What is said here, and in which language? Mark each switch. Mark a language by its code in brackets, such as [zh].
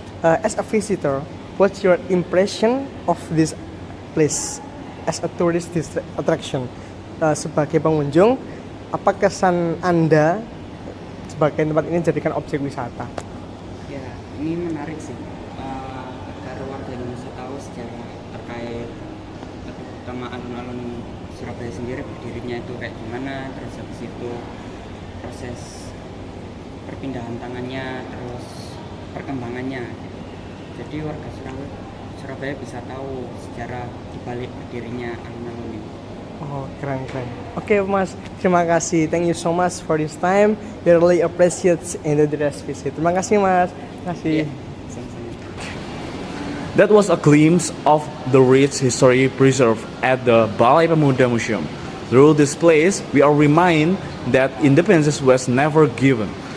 [en] As a visitor, what's your impression of this place as a tourist attraction? [id] Sebagai pengunjung, apa kesan Anda sebagai tempat ini jadikan objek wisata? Ya, ini menarik sih. Agar warga Indonesia tahu sejarah terkait utama alun-alun Surabaya sendiri berdirinya itu kayak gimana, terus habis itu proses perpindahan tangannya, terus perkembangannya. Jadi warga Surabaya bisa tahu sejarah dibalik berdirinya alun-alun ini. Oh, keren. Oke, Mas, terima kasih. [en] Thank you so much for this time. We really appreciate in the dress visit. [id] Terima kasih, Mas. Terima kasih. Sama-sama. [en] That was a glimpse of the rich history preserved at the Balai Pemuda Museum. Through this place, we are reminded that independence was never given.